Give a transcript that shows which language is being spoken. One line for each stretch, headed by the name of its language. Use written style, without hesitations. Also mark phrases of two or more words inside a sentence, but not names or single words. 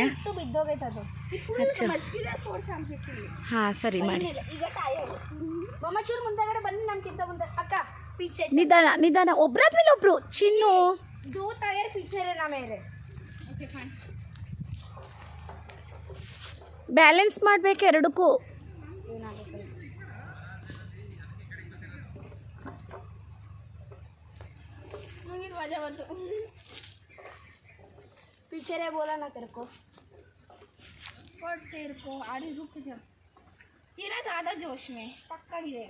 Kannada: ಹಾಂ ಸರಿ ಮಾಡಿ. ನಿಧಾನ ಒಬ್ರಾದ್ಮೇಲೆ ಒಬ್ರು. ಚಿನ್ನು ಬ್ಯಾಲೆನ್ಸ್ ಮಾಡ್ಬೇಕು ಎರಡಕ್ಕೂ.
Hindi: पीछे रे बोला ना तेरे को, और तेरे को आड़ी रुक जा. ये ना ज़्यादा जोश में पक्का गिरेगा.